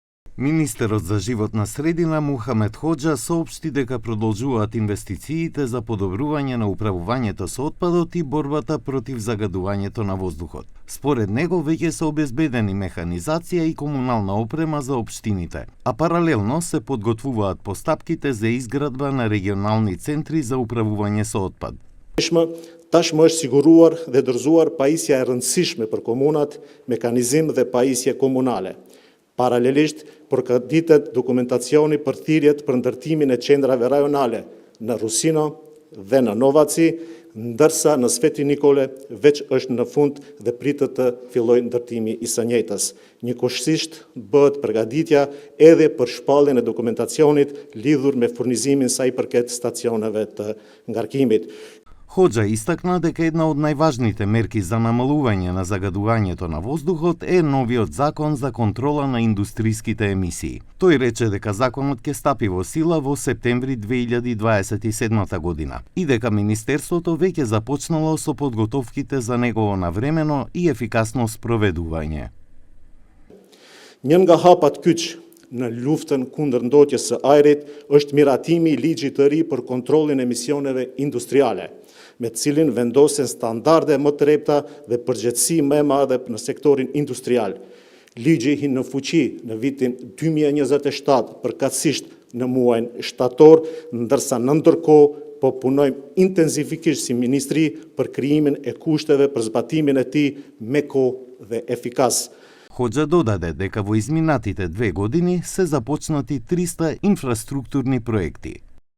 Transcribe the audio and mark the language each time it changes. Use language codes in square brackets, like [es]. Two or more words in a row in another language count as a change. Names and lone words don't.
[mk] Министерот за животна средина Мухамед Хоџа соопшти дека продолжуваат инвестициите за подобрување на управувањето со отпадот и борбата против загадувањето на воздухот. Според него веќе се обезбедени механизација и комунална опрема за општините, а паралелно се подготвуваат постапките за изградба на регионални центри за управување со отпад. [sq] Tashmë është siguruar dhe dorëzuar pajisja e rëndësishme për komunat, mekanizim dhe pajisje komunale. Paralelisht, përgatitet dokumentacioni për thirrjet për ndërtimin e qendrave rajonale në Rusino dhe në Novaci, ndërsa në Sveti Nikole veç është në fund dhe pritet të fillojë ndërtimi i së njëjtës. Njëkohësisht bëhet përgatitja edhe për shpalljen e dokumentacionit lidhur me furnizimin sa i përket stacioneve të ngarkimit. [mk] Хоџа истакна дека една од најважните мерки за намалување на загадувањето на воздухот е новиот закон за контрола на индустриските емисии. Тој рече дека законот ќе стапи во сила во септември 2027 година и дека Министерството веќе започнало со подготовките за негово навремено и ефикасно спроведување. [sq] Një nga hapat kyç në luftën kundër ndotjes së ajrit është miratimi i ligjit të ri për kontrollin e emisioneve industriale, me cilin vendosen standarde më të repta dhe përgjegjësi më e madhe në sektorin industrial. Ligji hyn në fuqi në vitin 2027 përkatësisht në muajin shtator, ndërsa në ndërkohë po punojmë intensifikisht si ministri për krijimin e kushteve për zbatimin e tij me kohë dhe efikas. [mk] Хоџа додаде дека во изминатите 2 години се започнати 300 инфраструктурни проекти.